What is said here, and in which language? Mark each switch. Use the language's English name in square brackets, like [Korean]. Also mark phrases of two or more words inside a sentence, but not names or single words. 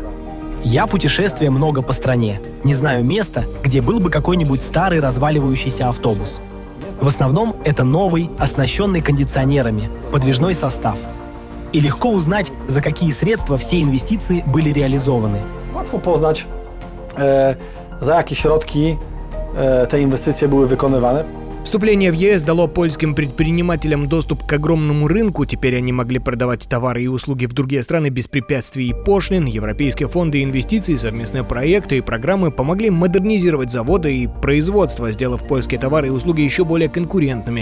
[Russian] Я путешествую много по стране, не знаю места, где был бы какой-нибудь старый разваливающийся автобус. В основном это новый, оснащенный кондиционерами, подвижной состав. И легко узнать, за какие средства все инвестиции были реализованы. [Polish] Łatwo poznać, za jakie środki te inwestycje były wykonywane. [Russian] Вступление в ЕС дало польским предпринимателям доступ к огромному рынку. Теперь они могли продавать товары и услуги в другие страны без препятствий и пошлин. Европейские фонды инвестиций, совместные проекты и программы помогли модернизировать заводы и производство, сделав польские товары и услуги еще более конкурентными.